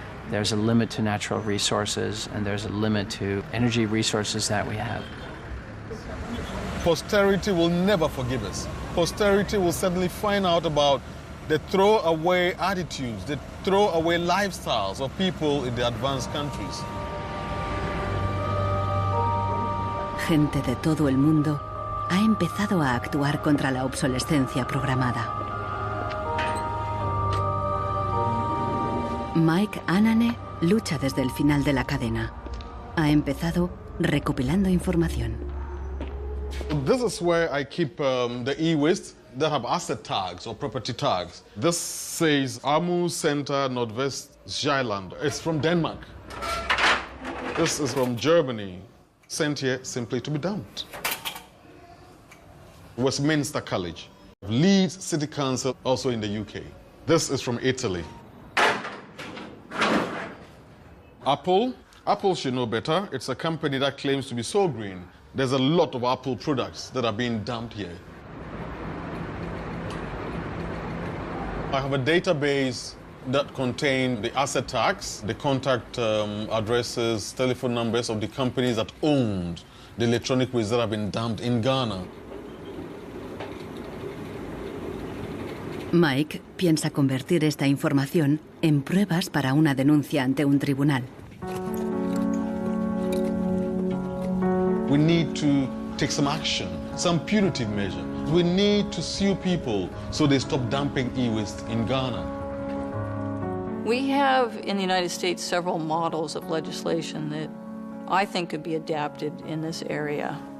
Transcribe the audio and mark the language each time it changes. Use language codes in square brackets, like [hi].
[en] There's a limit to natural resources, and there's a limit to energy resources that we have. Posterity will never forgive us. Posterity will suddenly find out about the throwaway attitudes, the throwaway lifestyles of people in the advanced countries. [es] Gente de todo el mundo ha empezado a actuar contra la obsolescencia programada. Mike Anane lucha desde el final de la cadena. Ha empezado recopilando información. [en] This is where I keep the e-waste that have asset tags or property tags. This says Amu Center Nordvest Sjælland. It's from Denmark. This is from Germany, sent here simply to be dumped. Westminster College, Leeds City Council, also in the UK. This is from Italy. Apple should know better. It's a company that claims to be so green. There's a lot of Apple products that are being dumped here. I have a database that contains the asset tags, the contact addresses, telephone numbers of the companies that owned the electronic waste that have been dumped in Ghana. [es] Mike piensa convertir esta información en pruebas para una denuncia ante un tribunal. [en] We need to take some action, some punitive measure. We need to sue people so they stop dumping e-waste in Ghana. We have in the United States several models of legislation that I think could be adapted in this area.